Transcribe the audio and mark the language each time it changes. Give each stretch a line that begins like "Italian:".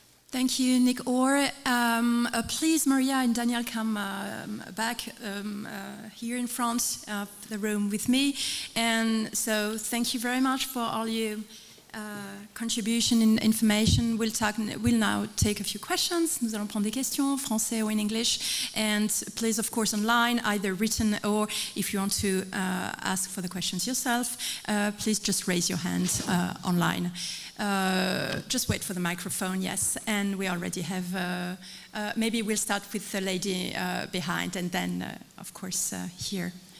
English: Thank you, Nick Orr. Please, Maria and Daniel, come back here in front of the room with me. And so thank you very much for all your contribution and information. We'll now take a few questions.
French: Nous allons prendre des questions, français
English: or in English. And please, of course, online, either written or if you want to ask for the questions yourself, please just raise your hand online. Just wait for the microphone, yes. And we already have, maybe we'll start with the lady behind and then, of course, here.